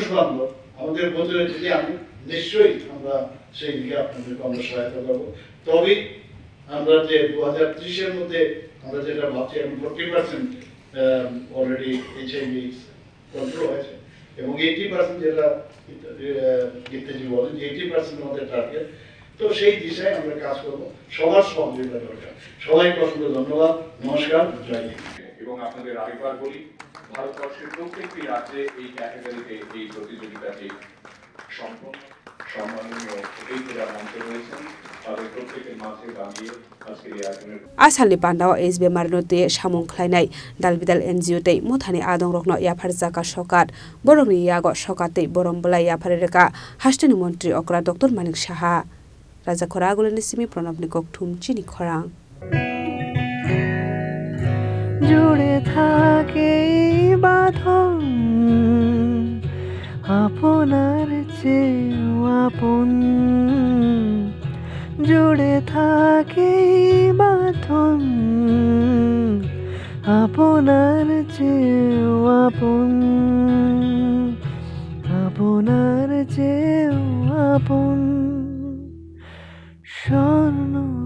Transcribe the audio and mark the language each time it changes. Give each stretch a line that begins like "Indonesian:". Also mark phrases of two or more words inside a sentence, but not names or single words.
Bangla: বান্ধব আমাদের বছরে যদি আমি নিশ্চয়ই আমরা সেই দিকে আপনাদেরকে আমরা সহায়তা করবো তবেই আমরা যে 2030-এর মধ্যে আমরা যেটা ভাবছি এখন 40% অলরেডি
English: HIV control
Bangla: হয়েছে এবং 80% যেটা গীতাজি বলেন যে 80% আমাদের টার্গেট তো সেই দিশায় আমরা কাজ করবো সবার সহযোগিতা দরকার সবাইকে অসংখ্য ধন্যবাদ নমস্কার জয় হিন্দ এবং আপনাদের আরেকবার বলি ভারতবর্ষের প্রত্যেকটি রাজ্যে এই ক্যাটাগরিতে এই প্রতিযোগিতাটি সম্পন্ন সম্মাননীয় অতিথিরা মঞ্চে রয়েছেন তাদের প্রত্যেকের মাঝে দাঁড়িয়ে আজকের এই আয়োজনের
Kok Borok: Asalni pandao AIDS bemar no te samung khlainai dalbidal NGO tei mothani adong rokno yafar jaka sokat borokni yago sokatei borom belai yafareka hastani montri okra Dr. Manik Shaha Raja Khoraguleni simi pranabni kokthum chini khorang
Bangla: জুড়ে থাকে বাঁধন আপনার চেয়েও আপন জুড়ে থাকে বাঁধন আপনার চেয়েও আপন আপনার চেয়েও আপন স্বর্ণ